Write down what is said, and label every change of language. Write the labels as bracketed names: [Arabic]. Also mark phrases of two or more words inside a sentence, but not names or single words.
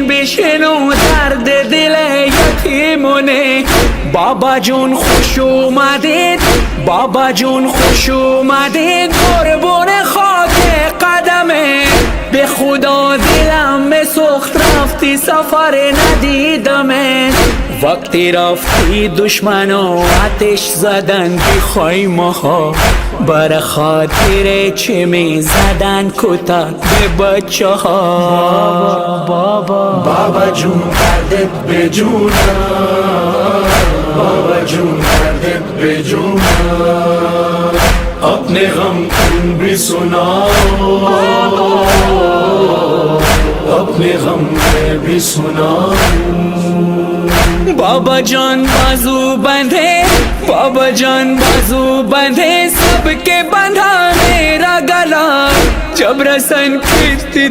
[Persian] بشنو درد دل یتیمونه بابا جون خوش اومدید بابا جون خوش اومدید قربون خاک قدمه به خدا دلم سخت رفتی سفر ندیدمه وقتی رفتی دشمنو آتش زدن بی خیمه ها بر خاطر چه می زدن کتک به بچه ها بابا جون دردت به جونم بابا جون دردت به جونم [Urdu] اپنے غم تم بھی سناؤ اپنے غم میں بھی سناؤ بابا جان بازو بندھے بابا جان بازو بندھے سب کے بندھا میرا گلا جب رسن کھینچتی